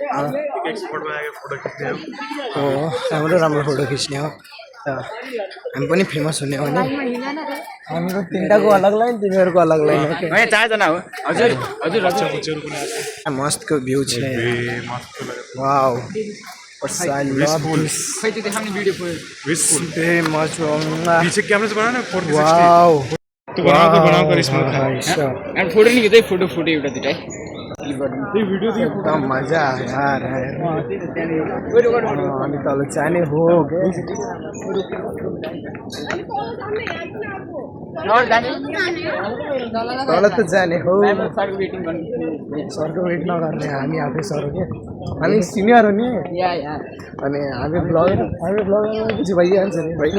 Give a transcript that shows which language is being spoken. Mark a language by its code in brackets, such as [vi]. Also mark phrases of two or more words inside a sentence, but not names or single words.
[ne] हो राम्रो राम्रो फोटो खिच्ने हो हामी पनि फेमस हुने हो नि हाम्रो तिनटाको अलग लाइन तिमीहरूको अलग लाइन हो चारजना हो हजुर हजुर मस्तको भ्यू छ वाउ [en] I love this. Very much. [hi] पीछे कैमरे से बनाना 460 [en] Wow. [hi] तो बनाओ कर इसमें [ne] एन्ड फोटो नि खिच्दै फोटो एउटा दिटा [hi] ये वीडियो देखो एकदम मजा आ रहा है [ne] हामी तल जाने हो तल त जाने हो सरको वेट नगर्ने हामी आफै सर हो हामी सिनियर हो नि अनि हामी ब्लगर पछि भइहाल्छ नि